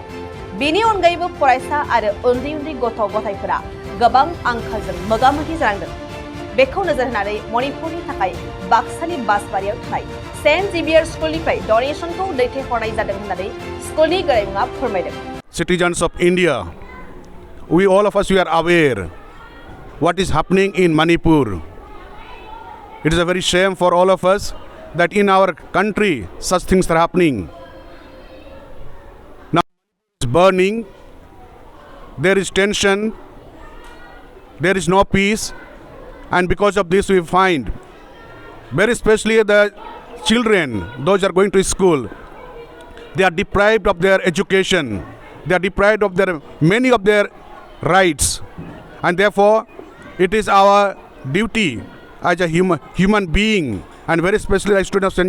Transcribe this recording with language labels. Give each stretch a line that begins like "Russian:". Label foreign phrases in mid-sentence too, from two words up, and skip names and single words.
Bodo: बेनि अनगायैबो फरायसा आरो उन्दै उन्दै गथ' गथायफोरा गोबां आंखालजों मोगा-मोगि जानांदों। बेखौ नोजोर होनानै मणिपुरनि थाखाय बाक्सानि बासबारियाव थानाय सेन्ट जेभियार स्कुलनिफ्राय डनेशनखौ दैथायहरनाय जादों होननानै स्कुलनि गोरायुंआ फोरमायदों।
English: Citizens of India, we all of us we are aware what is happening in Manipur. It is a very shame for all of us that in our country such things are happening. Now it's burning, there is tension, there is no peace, and because of this we find very especially the children, those are going to school, they are deprived of their education, they are deprived of their many of their rights, and therefore it is our duty as a human being, and very especially as students of St.